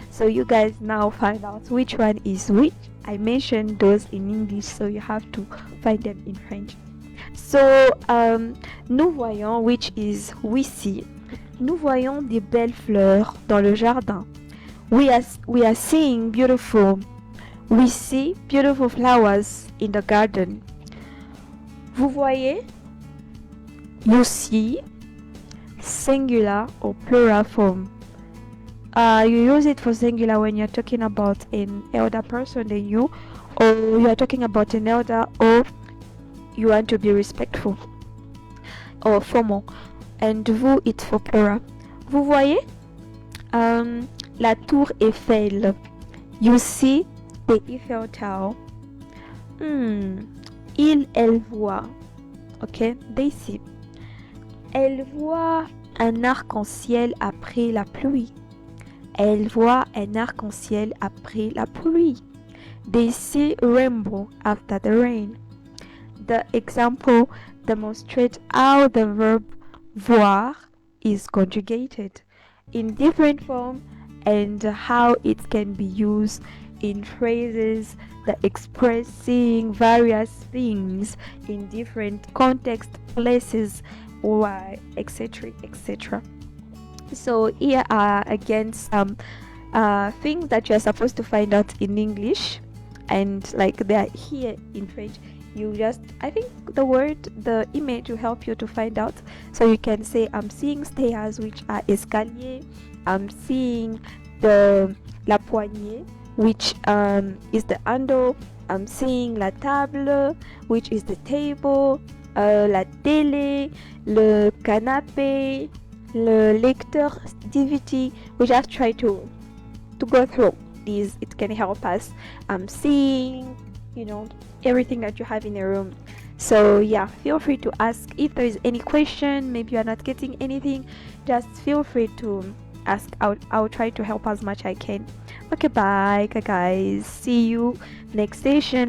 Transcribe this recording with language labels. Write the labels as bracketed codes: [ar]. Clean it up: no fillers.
[en] So you guys now find out which one is which. I mentioned those in English, so you have to find them in French. [fr] So, nous voyons, [en] which is we see. [fr] Nous voyons des belles fleurs dans le jardin. [en] We are seeing beautiful. We see beautiful flowers in the garden. [fr] Vous voyez? [en] You see. Singular or plural form. You use it for singular when you're talking about an elder person than you, or you are talking about an elder, or you want to be respectful or formal. And vous, it's for plural. [fr] Vous voyez la tour Eiffel. [en] You see the Eiffel Tower. [fr] Il, elle voit. [en] Okay, they see. [fr] Elle voit un arc-en-ciel après la pluie. Elle voit un arc-en-ciel après la pluie. [en] They see a rainbow after the rain. The example demonstrates how the verb voir is conjugated in different form and how it can be used in phrases that expressing various things in different context, places, why, etc., etc. So here are again some things that you're supposed to find out in English, and like they're here in French. You just, I think the image will help you to find out. So you can say, I'm seeing stairs, which are escalier. I'm seeing [fr] la poignée, [en] which is the handle. I'm seeing [fr] la table, [en] which is the table. [fr] La télé, le canapé, le lecteur DVD. [en] We just try to go through these. It can help us seeing, everything that you have in a room. So yeah, feel free to ask if there is any question. Maybe you are not getting anything, just feel free to ask. I'll try to help as much I can. Okay, bye guys, see you next session.